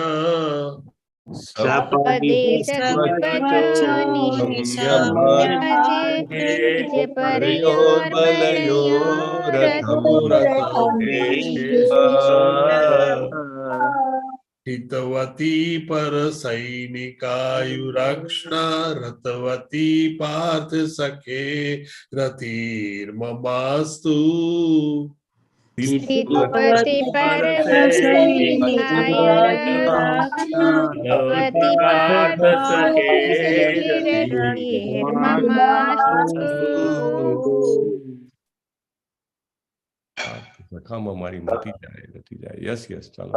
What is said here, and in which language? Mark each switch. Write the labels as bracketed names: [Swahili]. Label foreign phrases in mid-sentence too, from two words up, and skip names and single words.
[Sanskrit] सपदी सखी वचो निशाम्य मध्ये निज परयोर्बलयोरथम हितवती पर सैनिकायुरक्षणा रतवती पार्थ सखे रतिर्ममास्तु. સ્થિતવતી પરસૈનિકાયુરક્ષણા પાર્થ સખેરતિર્મમાસ્તુ. [Gujarati] સખામાં મારી મતી જાય. [English] yes yes, [Gujarati] ચાલો.